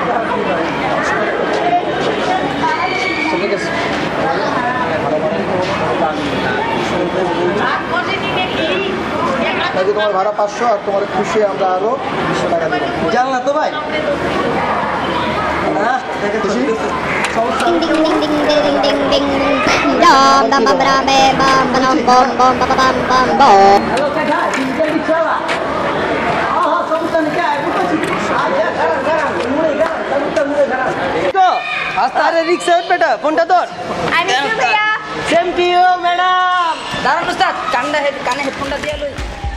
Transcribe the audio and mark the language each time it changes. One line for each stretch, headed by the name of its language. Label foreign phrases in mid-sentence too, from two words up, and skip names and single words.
Bangla: ঠিক আছে তাই তোমার ভাড়া 500 আর তোমার খুশি আমরা আরো 200 টাকা দেবো জান না তো ভাই না খুশি সমস্যা Ding ding ding ding ding ding ding dong bam bam bam bam bam bam bam bam bam bam bam হ্যালো কাকা ডিজিটাল রিক্সাওয়ালা হ্যাঁ সমস্যা নেই কে বুঝছি আচ্ছা গাড়ান মুড়ে গাড়ান তো আস্তারে রিক্সা বেটা ফোনটা ধর আমি ভাইয়া
English: same to you madam
Bangla: দাঁড়ান উস্তাদ কানে হেডফোনটা দিয়ে লই